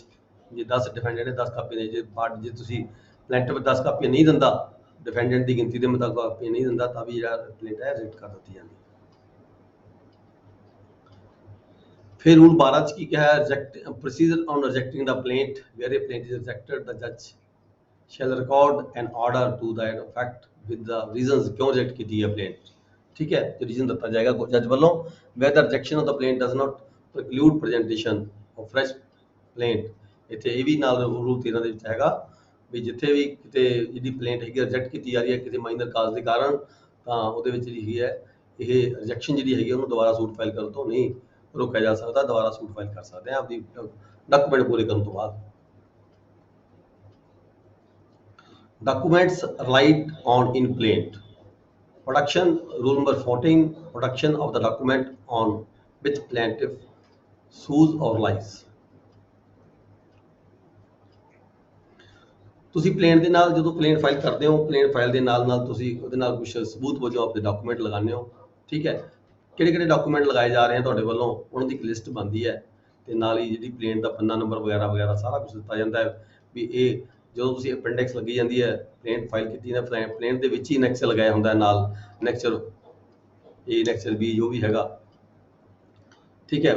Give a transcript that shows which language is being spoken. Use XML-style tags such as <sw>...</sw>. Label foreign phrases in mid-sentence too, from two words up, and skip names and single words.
<pa>ਜੇ 10 ਡਿਫੈਂਡੈਂਟ ਨੇ 10 ਕਾਪੀਆਂ ਦੇ, ਜੇ ਤੁਸੀਂ ਪਲੈਂਟਿਫ 10 ਕਾਪੀਆਂ ਨਹੀਂ ਦਿੰਦਾ, ਡਿਫੈਂਡੈਂਟ ਦੀ ਗਿਣਤੀ ਦੇ ਮੁਤਾਬਕ ਕਾਪੀਆਂ ਨਹੀਂ ਦਿੰਦਾ, ਤਾਂ ਵੀ ਜਿਹੜਾ ਕੰਪਲੇਂਟ ਹੈ ਰਿਜੈਕਟ ਕਰ ਦਿੱਤੀ ਜਾਂਦੀ ਹੈ। ਫਿਰ ਰੂਲ 12 ਚ ਕੀ ਕਿਹਾ?</pa> <en>Procedure on rejecting the plaint. Where a plaint is rejected the judge shall record an order to that effect with the reasons</en> <pa>ਕਿਉਂ ਰਿਜੈਕਟ ਕੀਤੀ ਹੈ ਪਲੇਂਟ, ਠੀਕ ਹੈ, ਤੇ ਰੀਜ਼ਨ ਦਿੱਤਾ ਜਾਏਗਾ ਜੱਜ ਵੱਲੋਂ।</pa> <en>where the rejection of the plaint does not preclude presentation of fresh plaint।</en> <pa>ਇੱਥੇ ਇਹ ਵੀ ਨਾਲ ਰੂਲ 13 ਦੇ ਵਿੱਚ ਹੈਗਾ ਵੀ ਜਿੱਥੇ ਵੀ ਕਿਤੇ ਜਿਹੜੀ ਪਲੇਂਟ ਹੈਗੀ ਰਿਜੈਕਟ ਕੀਤੀ ਜਾ ਰਹੀ ਹੈ ਕਿਸੇ ਮਾਈਨਰ ਕਾਜ਼ ਦੇ ਕਾਰਨ, ਤਾਂ ਉਹਦੇ ਵਿੱਚ ਜਿਹੜੀ ਹੈਗੀ ਹੈ ਇਹ ਰਿਜੈਕਸ਼ਨ ਜਿਹੜੀ ਹੈਗੀ ਉਹਨੂੰ ਦੁਬਾਰਾ ਸੂਟ ਫਾਈਲ ਕਰਨ ਤੋਂ ਨਹੀਂ ਰੋਕਿਆ ਜਾ ਸਕਦਾ, ਦੁਬਾਰਾ ਸੂਟ ਫਾਈਲ ਕਰ ਸਕਦੇ ਹਾਂ ਆਪਦੀ ਡਾਕੂਮੈਂਟ ਪੂਰੇ ਕਰਨ ਤੋਂ ਬਾਅਦ।</pa> <en>Documents relied on in plaint. Production, rule number 14, production of the document on which plaintiff sues or lies।</en> <pa>ਤੁਸੀਂ ਪਲੇਂਟ ਦੇ ਨਾਲ ਜਦੋਂ ਪਲੇਂਟ ਫਾਈਲ ਕਰਦੇ ਹੋ, ਪਲੇਂਟ ਫਾਈਲ ਦੇ ਨਾਲ ਤੁਸੀਂ ਉਹਦੇ ਨਾਲ ਕੁਝ ਸਬੂਤ ਵਜੋਂ ਆਪਣੇ ਡਾਕੂਮੈਂਟ ਲਗਾਉਂਦੇ ਹੋ, ਠੀਕ ਹੈ। ਕਿਹੜੇ ਡਾਕੂਮੈਂਟ ਲਗਾਏ ਜਾ ਰਹੇ ਹਨ ਤੁਹਾਡੇ ਵੱਲੋਂ, ਉਹਨਾਂ ਦੀ ਇੱਕ ਲਿਸਟ ਬਣਦੀ ਹੈ, ਤੇ ਨਾਲ ਹੀ ਜਿਹੜੀ ਪਲੇਂਟ ਦਾ ਪੰਨਾ ਨੰਬਰ ਵਗੈਰਾ ਸਾਰਾ ਕੁਝ ਦਿੱਤਾ ਜਾਂਦਾ ਹੈ ਵੀ ਇਹ ਜਦੋਂ ਤੁਸੀਂ ਅਪੈਂਡਿਕਸ ਲੱਗੀ ਜਾਂਦੀ ਹੈ ਪਲੇਂਟ ਫਾਈਲ ਕੀਤੀ ਨਾ, ਪਲੇਂਟ ਦੇ ਵਿੱਚ ਹੀ ਐਨੈਕਸਰ ਲਗਾਇਆ ਹੁੰਦਾ ਨਾਲ, ਐਨੈਕਸਰ A ਐਨੈਕਸਰ B ਜੋ ਵੀ ਹੈਗਾ, ਠੀਕ ਹੈ।</pa>